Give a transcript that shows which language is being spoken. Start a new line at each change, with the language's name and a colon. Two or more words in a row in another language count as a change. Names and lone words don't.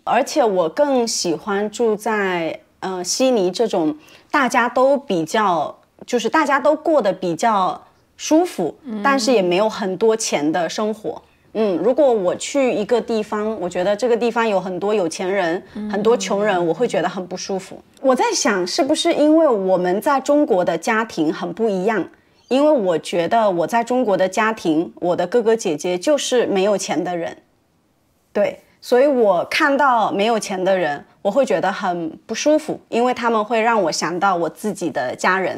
Chinese: 而且我更喜歡住在悉尼這種大家都比較，就是大家都過得比較舒服，但是也沒有很多錢的生活。如果我去一個地方，我覺得這個地方有很多有錢人，很多窮人，我會覺得很不舒服。我在想，是不是因為我們在中國的家庭很不一樣？因為我覺得我在中國的家庭，我的哥哥姐姐就是沒有錢的人，對，所以我看到沒有錢的人，我會覺得很不舒服，因為他們會讓我想到我自己的家人。